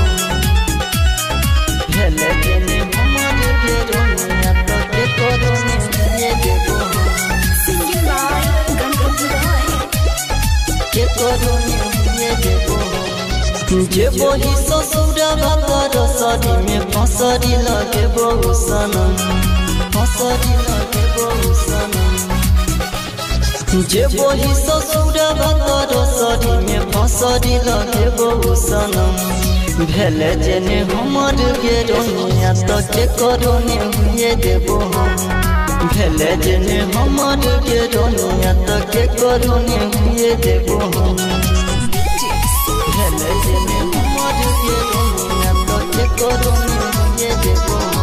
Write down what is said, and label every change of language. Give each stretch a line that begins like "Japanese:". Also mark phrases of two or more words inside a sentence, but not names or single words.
Maithili: हेले जने हमर के रोनिया तो के करो ये देबो
English: Singing by Ganpati Roy.
Maithili: के करो ये देबो जे बही ससुरा बातर सरी में फसरी लगे बहु सनम फसरी लगे बहु सनम जे बही ससुरा बातर सरी में फसरी लगे बहु सनम भेले जेने हमर के रोनिया तो के करो ने हुए देबो हम भेले जेने हमर के रोनिया तो के करो ने हुए देबो हम भेले जेने हमर के रोनिया तो के करो ने हुए देबो हम